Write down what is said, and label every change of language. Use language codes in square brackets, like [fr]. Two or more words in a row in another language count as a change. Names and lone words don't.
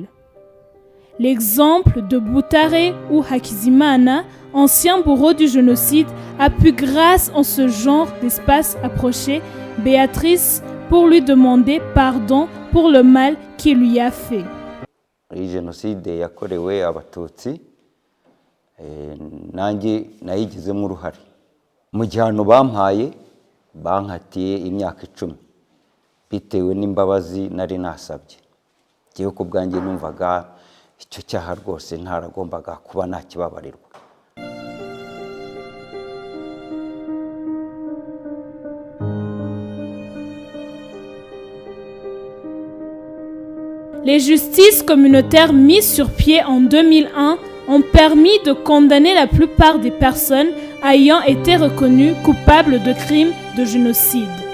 [fr] L'exemple de Butare ou Hakizimana, ancien bourreau du génocide, a pu, grâce à ce genre d'espace, approcher Béatrice pour lui demander pardon pour le mal qu'il lui a fait. Le génocide [rw] yakorewe abatutsi nanjye nayigizemo uruhare mu gihano bampaye bankatiye imyaka 10 bitewe n'imbabazi nari nasabye giye ko bwanjye numvaga icyo cyaha rwose ntaragombaga kuba nakibabarirwa. [fr] Les justices communautaires mises sur pied en 2001 ont permis de condamner la plupart des personnes ayant été reconnues coupables de crimes de génocide.